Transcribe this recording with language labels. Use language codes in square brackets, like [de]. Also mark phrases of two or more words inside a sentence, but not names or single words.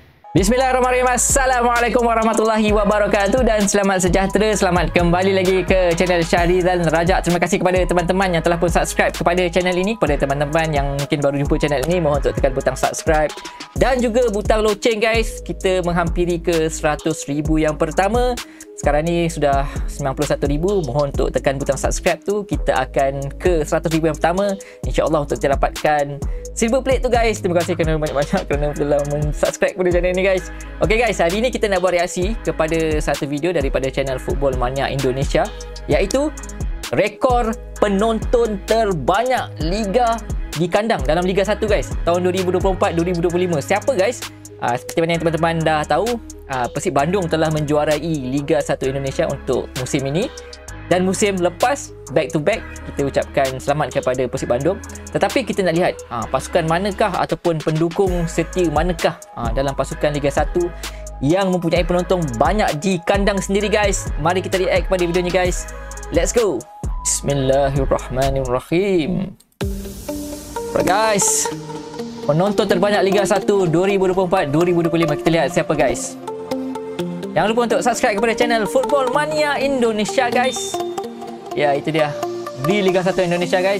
[ms] Bismillahirrahmanirrahim. [ar] السلام عليكم ورحمة الله وبركاته [ms] dan selamat sejahtera. Selamat kembali lagi ke channel Syahrizal Rajak. Terima kasih kepada teman-teman yang telah pun subscribe kepada channel ini. Kepada teman-teman yang mungkin baru jumpa channel ini, mohon untuk tekan butang subscribe dan juga butang loceng guys. Kita menghampiri ke 100,000 yang pertama. Sekarang ni sudah 91,000. Mohon untuk tekan butang subscribe tu. Kita akan ke 100,000 yang pertama, InsyaAllah, untuk kita dapatkan [en] silver plate [ms] tu guys. Terima kasih kerana banyak-banyak kerana telah subscribe kepada channel ni guys. Ok guys, hari ni kita nak buat reaksi kepada satu video daripada channel Football Mania Indonesia, iaitu rekor penonton terbanyak Liga di kandang dalam Liga 1 guys, tahun 2024-2025. Siapa guys? Seperti mana yang teman-teman dah tahu, Persib Bandung telah menjuarai Liga 1 Indonesia untuk musim ini. Dan musim lepas, [en] back to back, [ms] kita ucapkan selamat kepada Persib Bandung. Tetapi kita nak lihat pasukan manakah ataupun pendukung setia manakah dalam pasukan Liga 1 yang mempunyai penonton banyak di kandang sendiri guys. Mari kita react kepada videonya guys. [en] Let's go. [ms] Bismillahirrahmanirrahim. [en] Alright guys, [ms] penonton terbanyak Liga 1 2024-2025. Kita lihat siapa guys. Jangan lupa untuk subscribe kepada channel Football Mania Indonesia guys. Ya, itu dia di Liga 1 Indonesia guys.